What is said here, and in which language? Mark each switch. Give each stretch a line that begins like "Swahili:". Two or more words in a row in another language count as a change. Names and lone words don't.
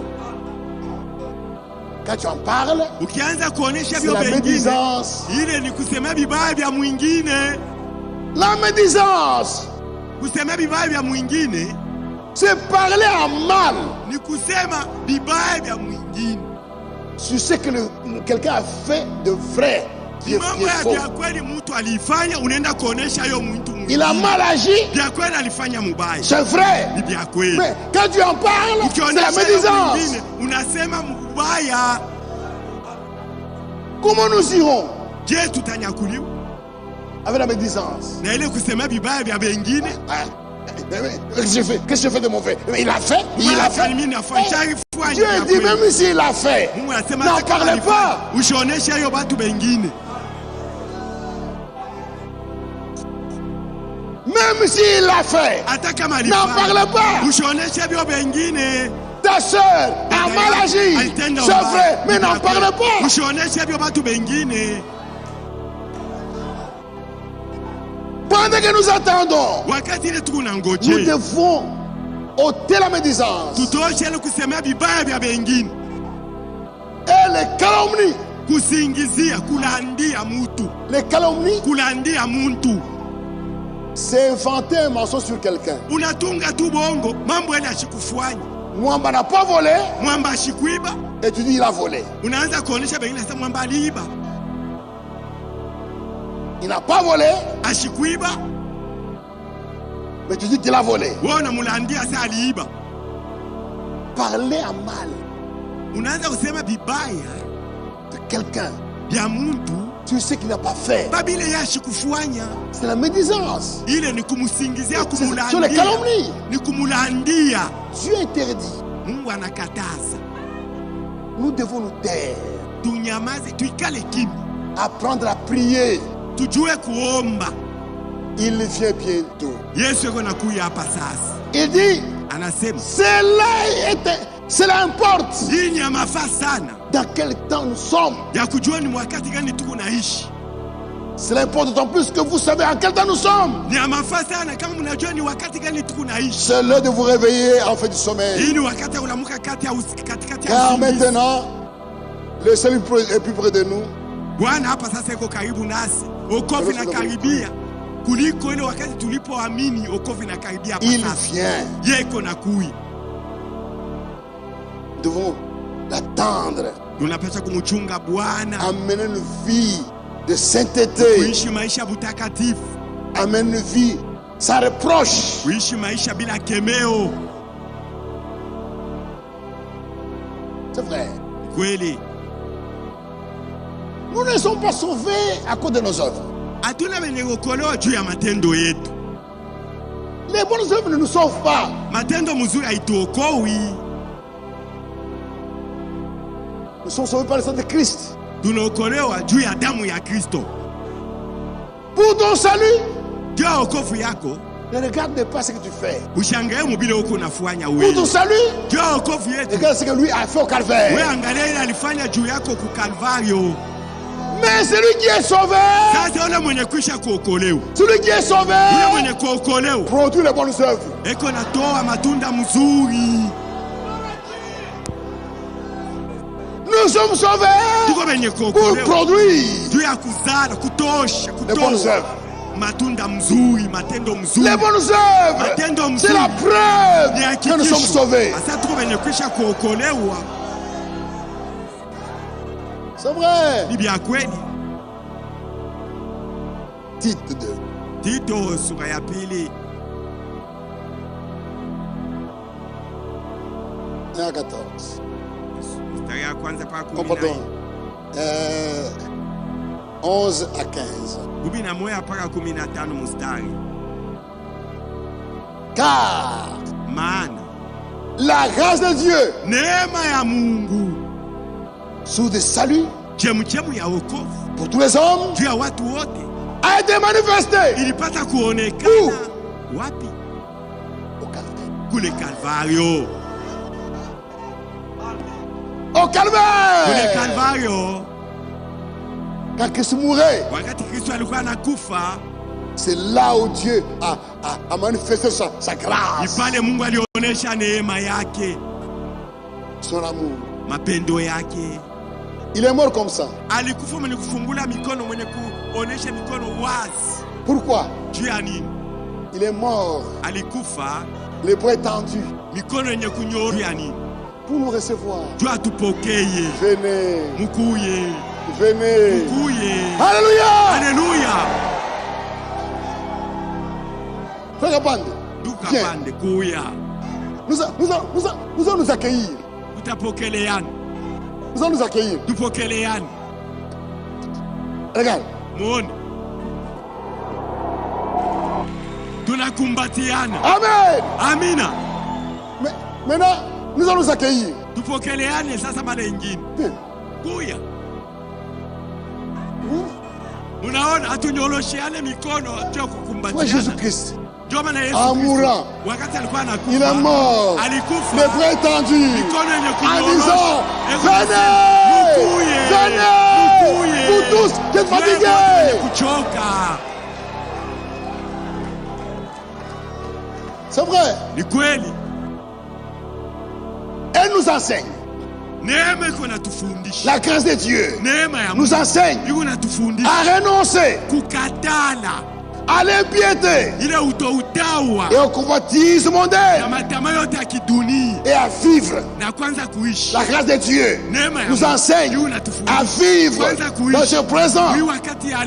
French: Quand tu en parles,
Swahili: Ukianza kuonesha
French: c'est
Swahili: vyo
French: la
Swahili: vingine,
French: médisance.
Swahili: ile ni kusemea vibaya vya mwingine.
French: La médisance,
Swahili: Kusemea vibaya vya mwingine
French: c'est parler en mal
Swahili: ni kusema vibaya vya mwingine.
French: sur ce que quelqu'un a fait de vrai, qui est
Swahili: Mambo ya
French: faux.
Swahili: vya kweli mtu alifanya, unaenda kuonesha hiyo mtu
French: Il a
Swahili: mwingine.
French: mal agi,
Swahili: Vya kweli alifanya mubaya,
French: c'est vrai.
Swahili: ni vya kweli.
French: Mais quand tu en parles, c'est la
Swahili: Ukionesha hiyo
French: médisance.
Swahili: mwingine unasema mubaya.
French: Comment nous irons
Swahili: Je, tutanyakuliwa
French: avec la médisance?
Swahili: na ile kusema vibaya vya wengine?
French: Ah, mais qu'est-ce que je fais de mauvais? Mais il a fait, il a fait.
Swahili: Mimi nafanya
French: Dieu dit, même s'il a fait,
Swahili: Mungu anasema
French: n'en
Swahili: hata kama
French: parlez
Swahili: alifanya,
French: pas.
Swahili: usioneshe hiyo watu wengine.
French: Même s'il a fait,
Swahili: Hata kama
French: n'en
Swahili: alifanya,
French: parle pas.
Swahili: usioneshe hiyo wengine.
French: Ta soeur a mal agi,
Swahili: Alitenda
French: c'est
Swahili: ubaya,
French: vrai, mais
Swahili: ni
French: n'en
Swahili: vya kweli.
French: parle pas.
Swahili: Usioneshe hiyo watu wengine.
French: Pendant que nous attendons,
Swahili: Wakati ile tuko
French: nous
Swahili: nangoje,
French: devons ôter la médisance
Swahili: tutoshe ile kusemea vibaya vya wengine,
French: et les calomnies.
Swahili: kusingizia, kulandia mtu,
French: Les calomnies,
Swahili: kulandia mtu.
French: c'est inventer un mensonge sur quelqu'un.
Swahili: Unatunga tu bongo, mambo yale ashikufanya.
French: Mwamba n'a pas volé
Swahili: Mwamba ashikuiba,
French: et tu dis il a volé.
Swahili: unaanza kuonesha wengine sasa mwamba aliiba.
French: Il n'a pas volé,
Swahili: Ashikuiba,
French: mais tu dis qu'il a volé.
Swahili: wewe unamulandia sasa aliiba.
French: Parler en mal
Swahili: Unaanza kusema vibaya
French: de quelqu'un,
Swahili: vya mtu
French: tu sais qu'il n'a pas fait.
Swahili: babile yeye ashikufanya.
French: C'est la médisance.
Swahili: Ile ni kumsingizia,
French: Ce sont les
Swahili: kumulandia,
French: calomnies.
Swahili: ni kumulandia.
French: Dieu interdit.
Swahili: Mungu anakataza
French: Nous devons nous taire,
Swahili: tunyamaze, tuikale kimya,
French: apprendre à prier.
Swahili: tujue kuomba.
French: Il vient bientôt.
Swahili: Yesu yuko nakuya hapa sasa,
French: Il dit,
Swahili: anasema
French: cela Cela importe.
Swahili: Hii ni ya mafaa sana.
French: Dans quel temps nous sommes.
Swahili: Ya kujua ni wakati gani tuko naishi.
French: Cela importe d'autant plus que vous savez en quel temps nous sommes.
Swahili: Ni ya mafaa sana kama mnajua ni wakati gani tuko naishi.
French: C'est l'heure de vous réveiller en fait du sommeil.
Swahili: Hii ni wakati ya kulamuka katikati ya
French: Car
Swahili: usingizi.
French: maintenant, le salut est plus près de nous.
Swahili: Bwana hapa sasa yuko karibu nasi. Okovu inakaribia. Kuliko ile wakati tulipoamini okovu inakaribia hapa
French: Il
Swahili: sasa.
French: vient.
Swahili: Yeye iko na kui.
French: Nous devons l'attendre.
Swahili: Tunapaswa kumchunga Bwana.
French: Amener une vie de sainteté.
Swahili: Kuishi maisha butakatifu.
French: Amener une vie sans reproche.
Swahili: Kuishi maisha bila kemeo.
French: C'est vrai.
Swahili: Kweli.
French: Nous ne sommes pas sauvés à cause de nos œuvres.
Swahili: Hatuna wenye kuokolewa juu ya matendo yetu.
French: Les bonnes œuvres ne nous sauvent pas.
Swahili: Matendo mzuri haituokoi.
French: Nous sommes sauvés par le sang de Christ.
Swahili: Tunaokolewa juu ya damu ya Kristo.
French: Pour ton salut,
Swahili: Juu ya wokovu yako,
French: ne regarde pas ce que tu fais.
Swahili: ushangae mubile uko unafanya
French: Pour
Swahili: wewe.
French: ton salut,
Swahili: Juu ya wokovu yetu,
French: regarde ce que lui a fait au
Swahili: wewe
French: calvaire.
Swahili: angalia ile alifanya juu yako ku Kalvario.
French: Mais celui qui est sauvé,
Swahili: Sasa yule mwenye kwisha kuokolewa,
French: celui qui est
Swahili: yule
French: sauvé,
Swahili: mwenye kuokolewa,
French: produit les bonnes œuvres.
Swahili: eko natoa matunda mzuri.
French: Nous sommes sauvés
Swahili: Tuko wenye
French: pour
Swahili: kuokolewa
French: produire
Swahili: juu ya kuzala, kutosha,
French: les bonnes
Swahili: kutoa
French: œuvres.
Swahili: matunda mzuri, matendo mzuri.
French: Les bonnes œuvres,
Swahili: Matendo
French: c'est
Swahili: mzuri
French: la preuve
Swahili: ni
French: que nous sommes
Swahili: hakikisho.
French: sauvés.
Swahili: Sasa tuko wenye kwisha kuokolewa,
French: C'est vrai.
Swahili: ni vya kweli.
French: Titre 2.
Swahili: Tito sura ya pili
French: 1 à 14.
Swahili: mstari ya kwanza mpaka
French: Oh, pardon. 11 à 15.
Swahili: 11 mpaka 15 mstari.
French: Car
Swahili: Maana
French: la grâce de Dieu
Swahili: neema ya Mungu,
French: sous des saluts
Swahili: chemchemu ya wokovu
French: pour tous les hommes
Swahili: juu ya watu wote
French: a été manifestée
Swahili: ilipata kuonekana wapi?
French: au calvaire.
Swahili: Kule Kalvario.
French: Au
Swahili: Kule
French: calvaire.
Swahili: Kalvario,
French: Quand Christ mourait,
Swahili: wakati Kristo alikuwa anakufa,
French: c'est là où Dieu a manifesté sa
Swahili: ni
French: grâce,
Swahili: pale Mungu alionyesha neema yake,
French: son amour.
Swahili: mapendo yake.
French: Il est mort comme ça.
Swahili: Alikufa mwenye kufungula mikono, mwenye kuonesha mikono wazi.
French: Pourquoi?
Swahili: Juu ya nini?
French: Il est mort,
Swahili: Alikufa
French: les bras tendus,
Swahili: mikono yenye kunyooka. Juu ya nini?
French: pour nous recevoir.
Swahili: Juu atupokeye.
French: Venez,
Swahili: Mukuye,
French: venez.
Swahili: mukuye.
French: Alléluia.
Swahili: Haleluya.
French: Frère Bande,
Swahili: Duka
French: viens.
Swahili: pande kuya.
French: Nous allons nous accueillir.
Swahili: Tutapokeleana.
French: Nous allons nous accueillir.
Swahili: Tupokeleana.
French: Regarde.
Swahili: Muone. Tunakumbatiana.
French: Amen.
Swahili: Amina.
French: Mais maintenant, nous allons nous accueillir.
Swahili: Tupokeleane sasa mara nyingine.
French: Viens.
Swahili: Kuya. Unaona hatunyolosheane mikono juu ya
French: Frère
Swahili: kukumbatiana.
French: Jésus-Christ,
Swahili: Ndio maana Yesu
French: en
Swahili: Kristo,
French: mourant,
Swahili: wakati alikuwa anakufa,
French: il est mort.
Swahili: alikufa
French: Les bras tendus.
Swahili: mikono yenye
French: En
Swahili: kunyorosha.
French: disant,
Swahili: Hebu
French: venez,
Swahili: mukuye,
French: venez,
Swahili: mukuye.
French: vous tous qui êtes
Swahili: Wewe
French: fatigués.
Swahili: mwenye kuchoka.
French: C'est vrai.
Swahili: Ni kweli.
French: Elle nous enseigne.
Swahili: Neema iko natufundisha.
French: La grâce de Dieu
Swahili: Neema ya
French: nous
Swahili: Mungu
French: enseigne
Swahili: iko natufundisha
French: à renoncer
Swahili: kukatala
French: à l'impiété
Swahili: ile utoutawa
French: et aux convoitises
Swahili: na
French: mondaines
Swahili: matamaa yote ya kidunia
French: et à vivre.
Swahili: na kwanza kuishi.
French: La grâce de Dieu
Swahili: Neema ya
French: nous
Swahili: Mungu
French: enseigne
Swahili: iko
French: à
Swahili: natufundisha
French: vivre
Swahili: kwanza
French: dans
Swahili: kuishi
French: ce présent
Swahili: hii wakati ya